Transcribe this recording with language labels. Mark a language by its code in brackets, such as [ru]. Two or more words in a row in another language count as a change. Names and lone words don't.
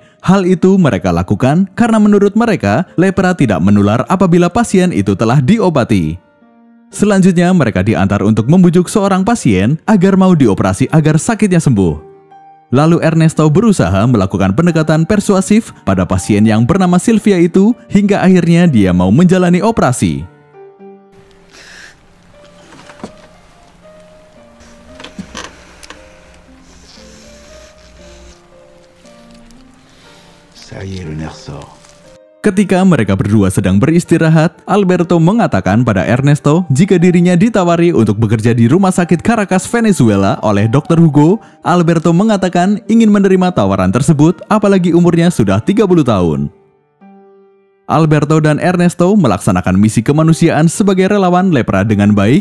[id] Hal itu mereka lakukan karena menurut mereka, lepra tidak menular apabila pasien itu telah diobati. Selanjutnya mereka diantar untuk membujuk seorang pasien agar mau dioperasi agar sakitnya sembuh. Lalu Ernesto berusaha melakukan pendekatan persuasif pada pasien yang bernama Sylvia itu hingga akhirnya dia mau menjalani operasi. [fr] Ça y est, le nerf sort. [id] Ketika mereka berdua sedang beristirahat, Alberto mengatakan pada Ernesto jika dirinya ditawari untuk bekerja di rumah sakit Caracas, Venezuela oleh Dr. Hugo. Alberto mengatakan ingin menerima tawaran tersebut apalagi umurnya sudah 30 tahun. Alberto dan Ernesto melaksanakan misi kemanusiaan sebagai relawan lepra dengan baik.